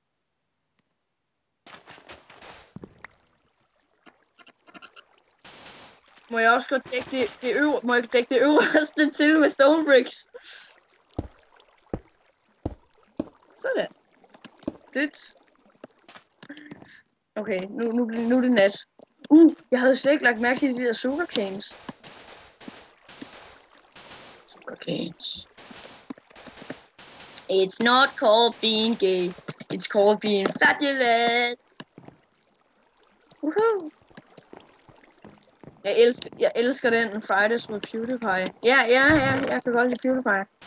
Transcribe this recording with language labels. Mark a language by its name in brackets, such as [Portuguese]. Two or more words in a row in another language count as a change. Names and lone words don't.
[Danish] Må jeg også godt dække det øverste til med [English] stone bricks? [Danish] Sådan. Det. Okay, nu er det nat. Jeg havde slet ikke lagt mærke til de der sugarcanes. [English] It's not called being gay. It's called being fabulous. Woohoo! [Danish] Jeg elsker den Fridays with PewDiePie. Ja, jeg kan godt lide PewDiePie.